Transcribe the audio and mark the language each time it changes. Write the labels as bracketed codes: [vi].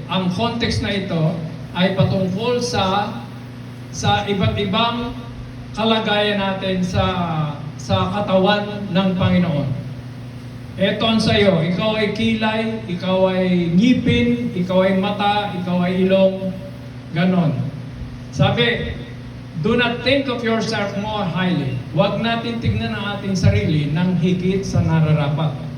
[tl] Ang context na ito ay patungkol sa iba't ibang kalagayan natin sa katawan ng Panginoon. Eto ang sa'yo, ikaw ay kilay, ikaw ay ngipin, ikaw ay mata, ikaw ay ilong, ganon. [en] Sabi, do not think of yourself more highly. [tl] Huwag natin tignan ang ating sarili ng higit sa nararapat.